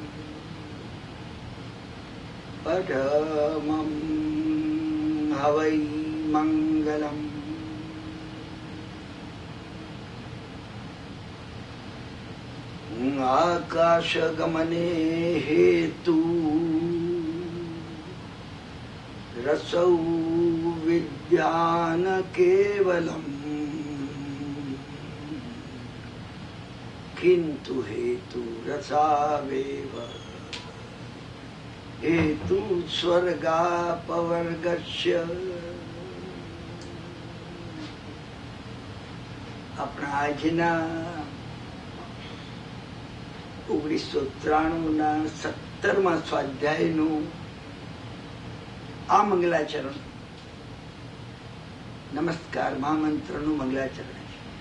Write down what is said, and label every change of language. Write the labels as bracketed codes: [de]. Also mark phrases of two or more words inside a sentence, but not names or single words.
[sa] परमं हवै मंगलम् आकाशगमने हेतु रसौ विज्ञान केवलम् किंतु हेतु रसावेव हेतु स्वर्गापवर्गस्य [gu] अपना આજના 1993 17મા સ્વાધ્યાયનું આ મંગલાચરણ નમસ્કાર મહામંત્રનું મંગલાચરણ છે.